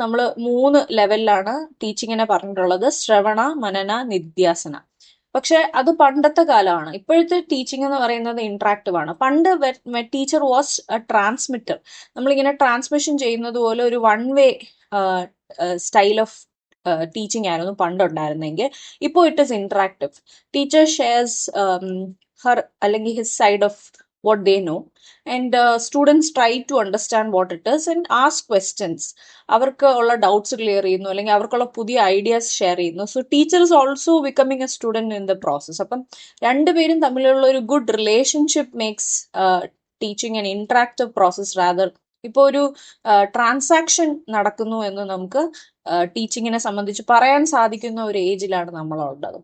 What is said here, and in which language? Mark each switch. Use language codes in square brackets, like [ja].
[ml] നമ്മൾ 3 ലെവലിലാണ് ടീച്ചിങ്ങിനെ പറഞ്ഞിട്ടുള്ളത്: ശ്രവണ, മനന, നിധ്യാസന. പക്ഷെ അത് പണ്ടത്തെ കാലമാണ്. ഇപ്പോഴത്തെ ടീച്ചിങ് എന്ന് പറയുന്നത് ഇന്ററാക്റ്റീവ് ആണ്. പണ്ട് [en] Teacher was a transmitter. [ml] നമ്മളിങ്ങനെ ട്രാൻസ്മിഷൻ ചെയ്യുന്നത് പോലെ ഒരു one way style of teaching ആയിരുന്നു പണ്ടുണ്ടായിരുന്നെങ്കിൽ. [en] ഇപ്പോൾ it is interactive. Teacher shares her അല്ലെങ്കിൽ his side of what they know, and students try to understand what it is and ask questions. [ml] അവർക്ക് ഉള്ള doubts clear ചെയ്യുന്നു, അല്ലെങ്കിൽ അവർക്കുള്ള പുതിയ ഐഡിയാസ് ഷെയർ ചെയ്യുന്നു. [en] So teacher is also becoming a student in the process. [ml] അപ്പം രണ്ടുപേരും തമ്മിലുള്ള ഒരു [en] Good relationship makes teaching an interactive process rather. [ml] ഇപ്പോൾ ഒരു ട്രാൻസാക്ഷൻ നടക്കുന്നു എന്ന് നമുക്ക് ടീച്ചിങ്ങിനെ സംബന്ധിച്ച് പറയാൻ സാധിക്കുന്ന ഒരു ഏജിലാണ് നമ്മളുള്ളത്.